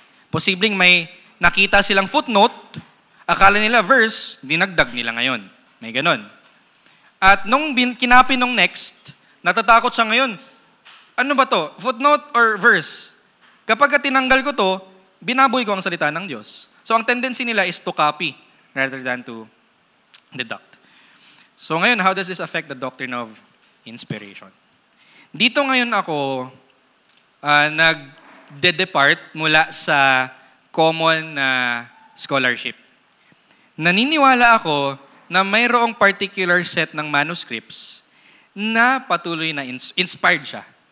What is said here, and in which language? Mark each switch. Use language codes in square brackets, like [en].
[tl] Posibleng may nakita silang footnote, akala nila verse, dinagdag nila ngayon. May ganon. At nung kinapin nung next, natatakot siya ngayon. Ano ba to? Footnote or verse? Kapag tinanggal ko to, binaboy ko ang salita ng Diyos. [en] So ang tendency nila is to copy rather than to deduct. [tl] So ngayon, [en] how does this affect the doctrine of inspiration? [tl] Dito ngayon ako nag-depart mula sa common scholarship. Naniniwala ako na mayroong particular set ng manuscripts na patuloy na inspired siya.